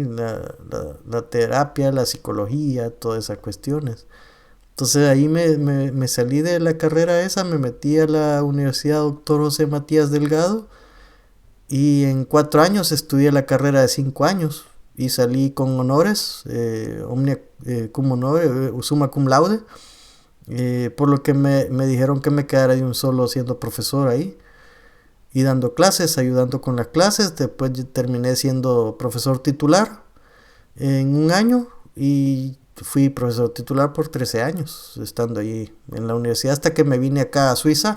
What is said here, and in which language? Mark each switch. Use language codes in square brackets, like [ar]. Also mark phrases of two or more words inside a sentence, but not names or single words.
[es] La terapia, la psicología, todas esas cuestiones. Entonces ahí me salí de la carrera esa, me metí a la Universidad Dr. José Matías Delgado y en 4 años estudié la carrera de 5 años y salí con honores, [la] omnia cum honore, summa cum laude, [es] por lo que me dijeron que me quedara de un solo siendo profesor ahí. y dando clases, ayudando con las clases. Después terminé siendo profesor titular en un año y fui profesor titular por 13 años, estando allí en la universidad, hasta que me vine acá a Suiza.